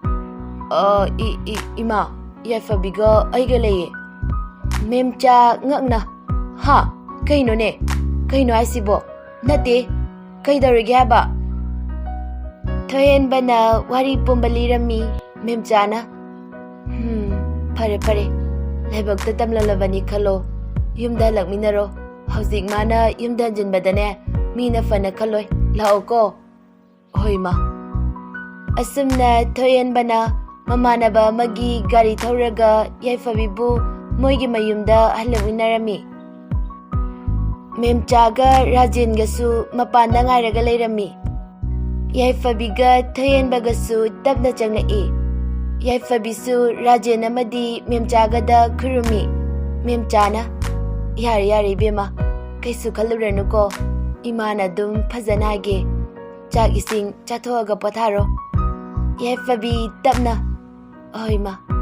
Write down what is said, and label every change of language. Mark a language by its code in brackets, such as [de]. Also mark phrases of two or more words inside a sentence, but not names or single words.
[mni] ima Yaifabiga aiga leye memcha ngakna ha kaino ne kaino asibu nate kaidarige haba Thoihenbana wari pumbalirami memchana pare laibakta tamlalabani khalo yumda lakminaro haujik mana yumda jinbadane mina fana khaloi lao ko hoima asumna Thoihenbana mamanaba magi gari thauraga Yaifabibu moigi mayumda halawinarami memchaga rajengasu mapanda ngairaga leirami Yaifabiga Thoihenbagasu tapna changai Yaifabisu rajen amadi memchagada khurumi memchana yare bema kaisu khaluranu ko imana dum phajana ge chak ising chathoga potharo Yaifabi tapna oima